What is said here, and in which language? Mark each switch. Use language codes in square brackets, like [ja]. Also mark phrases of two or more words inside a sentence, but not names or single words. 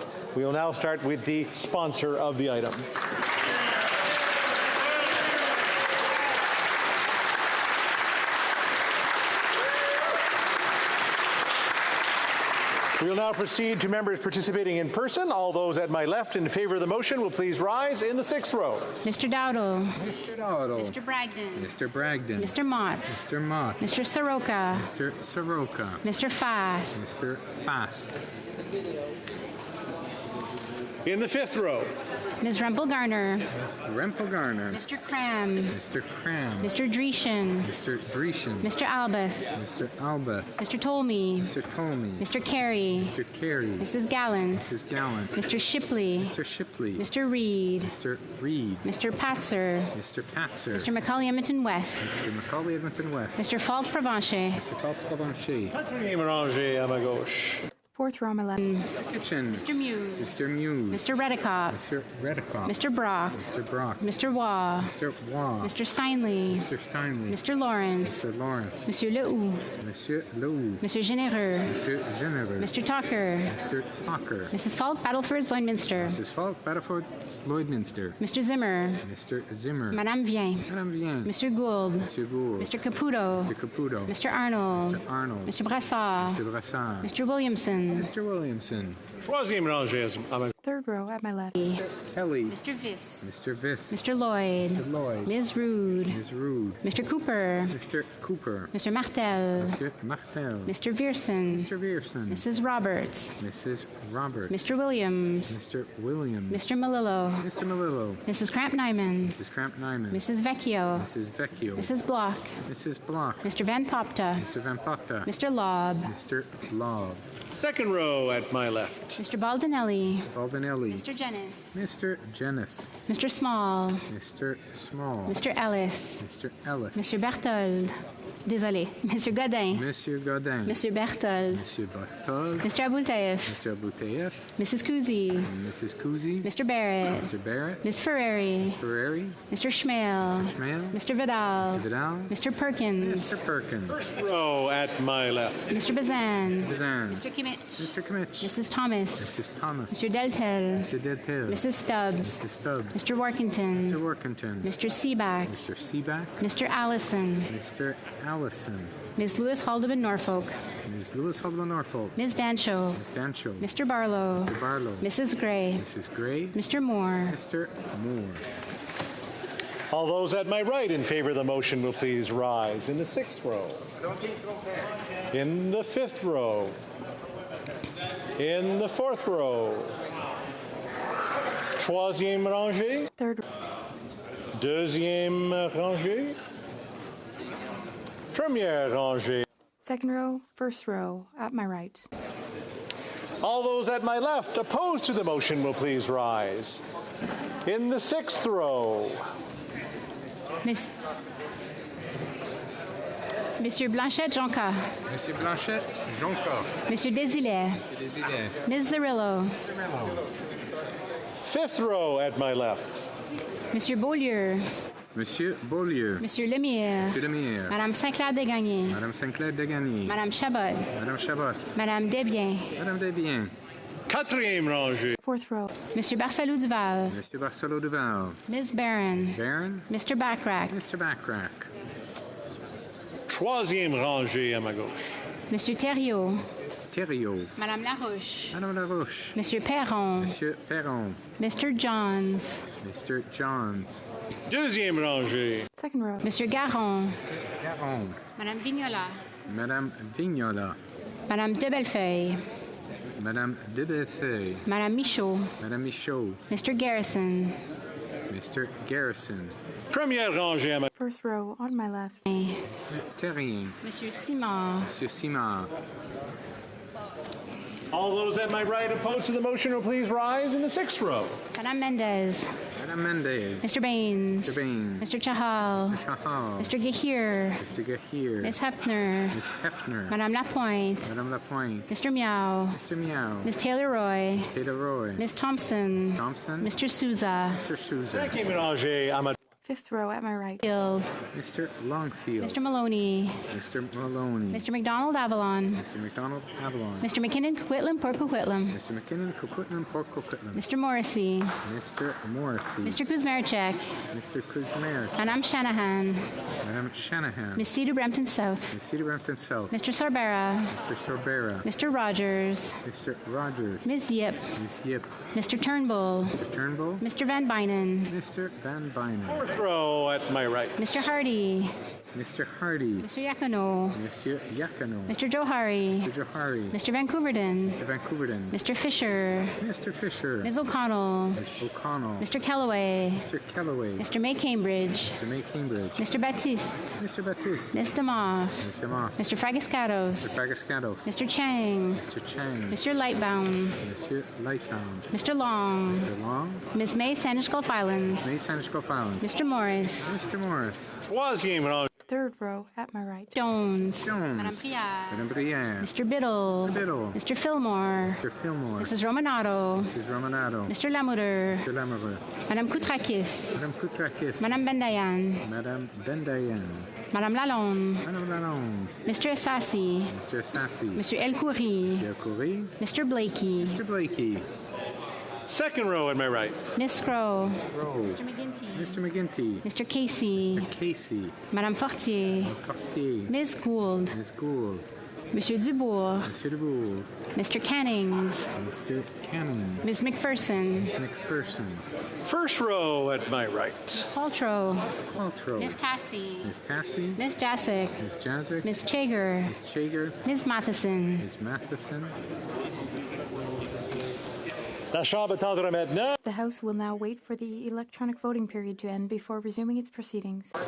[en] We will now start with the sponsor of the item. We will now proceed to members participating in person. All those at my left in favor of the motion will please rise in the sixth row. Mr. Dowdle. Mr. Dowdle. Mr. Bragdon. Mr. Bragdon. Mr. Motts. Mr. Mott. Mr. Soroka. Mr. Soroka. Mr. Fast. Mr. Fast. In the fifth row. Ms. Rempel-Garner. Rempel Garner. Mr. Cram. Mr. Cram. Mr. Dreeshen. Mr. Dreeshen. Mr. Albus. Mr. Albus. Mr. Tolmie. Mr. Tolmie. Mr. Carey. Mr. Carey. Mrs. Gallant. Mrs. Gallant. Mr. Shipley. Mr. Shipley. Mr. Reed. Mr. Reed. Mr. Patzer. Mr. Patzer. Mr. Macaulay Edmonton West. Mr. Macaulay Edmonton West. Mr. Falk Provencher. Mr. Falk Provencher. [fr] Quatrième rangée à ma gauche. [en] Fourth row on my left. Kitchen. Mr. Muse. Mr. Muse. Mr. Redicott. Mr. Redicott. Mr. Brock. Mr. Brock. Mr. Waugh. Mr. Waugh. Mr. Steinley. Mr. Steinley. Mr. Lawrence. Mr. Lawrence. Monsieur Lehoux. Monsieur Lehoux. Monsieur Généreux. Monsieur Généreux. Mr. Tucker. Mr. Tucker. Mrs. Falk, Battleford, Lloydminster. Mrs. Falk, Battleford, Lloydminster. Mr. Zimmer. Mr. Zimmer. Madame Vien. Madame Vien. Mr. Gould. Monsieur Gould. Mr. Caputo. Mr. Caputo. Mr. Arnold. Mr. Arnold. Mr. Brassard. Mr. Brassard. Mr. Williamson. Mr. Williamson. [fr] Troisième rangée à ma [en] Third row at my left. Kelly. Mr. Viss. Mr. Viss. Mr. Lloyd. Mr. Lloyd. Ms. Rude. Ms. Rude. Mr. Cooper. Mr. Cooper. Mr. Martel. Monsieur Martel. Mr. Vierson. Mr. Vierson. Mrs. Roberts. Mrs. Roberts. Mr. Williams. Mr. Williams. Mr. Malillo. Mr. Malillo. Mrs. Cramp-Nyman. Mrs. Cramp-Nyman. Mrs. Vecchio. Mrs. Vecchio. Mrs. Block. Mrs. Block. Mr. Van Popta. Mr. Van Popta. Mr. Lobb. Mr. Lobb. second row at my left. Mr. Baldinelli. Baldinelli. Mr. Jennis. Mr. Jennis. Mr. Small. Mr. Small. Mr. Ellis. Mr. Ellis. Monsieur Berthold. Désolé. Monsieur Godin. Monsieur Godin. Monsieur Berthold. Monsieur Berthold. Mr. Aboultaïf. Mr. Aboultaïf. Mrs. Kuzi. Mrs. Kuzi. Mr. Barrett. Mr. Barrett. Ms. Ferrari. Ferrari. Mr. Schmale. Mr. Schmale. Mr. Vidal. Mr. Vidal. Mr. Perkins. Mr. Perkins. First row at my left. Mr. Bazan. Mr. Bazan. Mr. Kimmich. Mr. Kimmich. Mrs. Thomas. Mrs. Thomas. Mr. Deltel. Mr. Deltel. Mrs. Stubbs. Mr. Stubbs. Mr. Workington. Mr. Workington. Mr. Seaback. Mr. Seaback. Mr. Allison. Mr. Allison. Ms. Lewis Haldeman Norfolk. Ms. Lewis Haldeman Norfolk. Ms. Dancho. Ms. Dancho. Mr. Barlow. Mr. Barlow. Mrs. Gray. Mrs. Gray. Mr. Moore. Mr. Moore. All those at my right in favor of the motion will please rise. In the sixth row. In the fifth row. In the fourth row. [fr] Troisième rangée. [en] Third. [fr] Deuxième rangée. Première rangée. [en] Second row, first row at my right. All those at my left opposed to the motion will please rise. In the sixth row. Monsieur Blanchette Jonca. Monsieur Blanchette Jonca. Monsieur Desilets. Monsieur Desilets. Ms. Zerillo. Fifth row at my left. Monsieur Beaulieu. Monsieur Beaulieu. Monsieur Lemire. Monsieur Lemire. Madame Saint-Clair-Degagné. Madame Saint-Clair-Degagné. Madame Chabot. Madame Chabot. Madame Desbiens. Madame Desbiens. [fr] Quatrième rangée. [en] Fourth row. Monsieur Barcelou-Duval. Monsieur Barcelot-Duval. Ms. Barron. Barron. Mr. Backrack. Mr. Backrack. [fr] Troisième rangée à ma gauche. [en] Monsieur Thériault. Thériault. Madame Larouche. Madame Larouche. Monsieur Perron. Monsieur Perron. Mr. Johns. Mr. Johns. [fr] Deuxième rangée. [en] Second row. Monsieur Garon. Garon. Madame Vignola. Madame Vignola. Madame de Bellefeuille. Madame Debefeuille. Madame Michaud. Madame Michaud. Mr. Garrison. Mr. Garrison. [fr] Première rangée à ma [en] First row on my left. Terrien. Monsieur Simard. Monsieur Simard. All those at my right opposed to the motion will please rise in the sixth row. Madame Mendez. Madame Mendez. Mr. Baines. Mr. Baines. Mr. Chahal. Mr. Chahal. Mr. Gahir. Mr. Gahir. Ms. Hefner. Miss Hefner. Madame Lapointe. Madame Lapointe. Mr. Meow. Mr. Meow. Ms. Taylor-Roy. Taylor Roy. Ms. Thompson. Thompson. Mr. Souza. Mr. Souza. [fr] Cinquième rangée à ma [en] Fifth row at my right. Field. Mr. Longfield. Mr. Maloney. Mr. Maloney. Mr. McDonald Avalon. Mr. McDonald Avalon. Mr. McKinnon Coquitlam Port Coquitlam. Mr. McKinnon Coquitlam Port Coquitlam. Mr. Morrissey. Mr. Morrissey. Mr. Kuzmarchek. Mr. Kuzmarich. Madame Shanahan. Madame Shanahan. Miss Cedar Brampton South. Miss Cedar Brampton South. Mr. Sorbera. Mr. Sorbera. Mr. Rogers. Mr. Rogers. Ms. Yip. Miss Yip. Mr. Turnbull. Mr. Turnbull. Mr. Van Bynen. Mr. Van Bynen. fourth row at my right. Mr. Hardy. Mr. Hardy. Mr. Yakano. Mr. Yakano. Mr. Johari. Mr. Johari. Mr. Vancouverden. Mr. Vancouverden. Mr. Fisher. Mr. Fisher. Ms. O'Connell. Ms. O'Connell. Mr. Kellaway. Mr. Kellaway. Mr. May Cambridge. Mr. May Cambridge. Mr. Baptiste. Mr. Baptiste. Ms. DeMoss. Ms. DeMoss. Mr. Fragascatos. Mr. Fragascatos. Mr. Chang. Mr. Chang. Mr. Lightbound. Monsieur Lightbound. Mr. Long. Mr. Long. Ms. May Sanish Gulf Islands. May Sanish Islands. Mr. Morris. Mr. Morris. [fr] Troisième rangée. [en] Third row at my right. Jones. Jones. Madame Prière. Madame Brière. Mr. Biddle. Mr. Biddle. Mr. Fillmore. Mr. Fillmore. Mrs. Romanato. Mrs. Romanato. Mr. Lamoureux. Mr. Lamoureux. Madame Koutrakis. Madame Koutrakis. Madame Bendayan. Madame Bendayan. Madame Lalonde. Madame Lalonde. Mr. Assassi. Mr. Sassy. Monsieur El Khoury. Mr. Coury. Mr. Blakey. Mr. Blakey. Second row at my right. Miss Crow. Rose. Mr. McGinty. Mr. McGinty. Mr. Casey. Mr. Casey. Madame Fortier. Fortier. Ms. Gould. Ms. Gould. Monsieur Dubourg. Mr. Dubourg. Mr. Cannings. Mr. Canning. Ms. McPherson. Ms. McPherson. First row at my right. Ms. Paltrow. Paltrow. Ms. Tassie. Ms. Tassie. Ms. Jasic. Ms. Jazik. Ms. Chager. Ms. Chager. Ms. Matheson. Ms. Matheson. [fr] La Chambre attendra maintenant. [en] The House will now wait for the electronic voting period to end before resuming its proceedings.